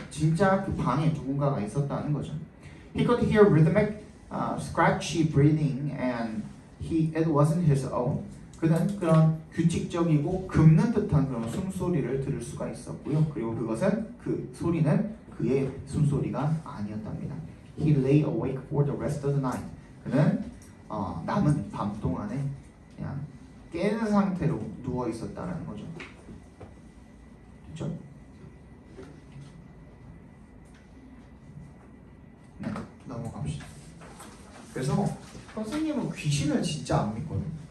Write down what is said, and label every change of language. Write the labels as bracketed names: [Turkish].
[Korean] 진짜 그 방에 누군가가 있었다는 거죠. [English] He could hear rhythmic, scratchy breathing and it wasn't his own. [Korean] 그는 그런 규칙적이고 긁는 듯한 그런 숨소리를 들을 수가 있었고요. 그리고 그것은 그 소리는 그의 숨소리가 아니었답니다. [English] He lay awake for the rest of the night. [Korean] 그는 남은 밤 동안에 그냥 깨는 상태로 누워 있었다는 거죠. 그렇죠? 네, 넘어갑시다. 그래서 선생님은 귀신을 진짜 안 믿거든요.